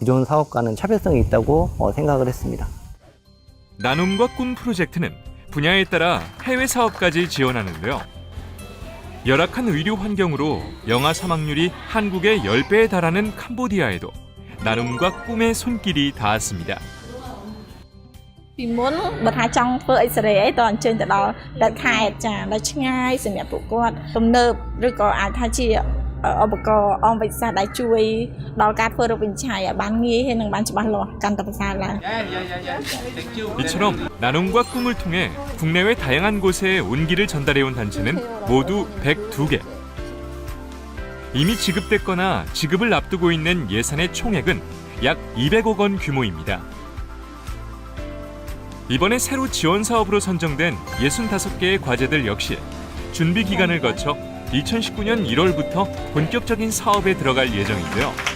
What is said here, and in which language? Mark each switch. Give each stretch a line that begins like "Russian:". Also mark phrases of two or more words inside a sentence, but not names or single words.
Korean: 기존 사업과는 차별성이 있다고 생각을 했습니다. 나눔과 꿈 프로젝트는 분야에 따라 해외 사업까지 지원하는데요. 열악한 의료 환경으로 영아 사망률이 한국의 10배에 달하는 캄보디아에도 나눔과 꿈의 손길이 닿았습니다.
Khmer: ពីមុនបើថាចង់ធ្វើអិសរេអីតអញ្ជើញទៅដល់រដ្ឋខេត្តចាដល់ឆ្ងាយសម្រាប់ពួកគាត់ទំនើបឬក៏អាចថាជាឧបករណ៍អង្គវិទ្យាសាស្ត្រដែលជួយដល់ការធ្វើរោគវិនិច្ឆ័យឲ្យបានងាយហើយនឹងបានច្បាស់លាស់កាន់តែប្រសើរឡើង
Korean: 이처럼 나눔과 꿈을 통해 국내외 다양한 곳에 온기를 전달해온 단체는 모두 102개. 이미 지급됐거나 지급을 앞두고 있는 예산의 총액은 약 200억 원 규모입니다. 이번에 새로 지원 사업으로 선정된 65개의 과제들 역시 준비 기간을 거쳐 2019년 1월부터 본격적인 사업에 들어갈 예정인데요.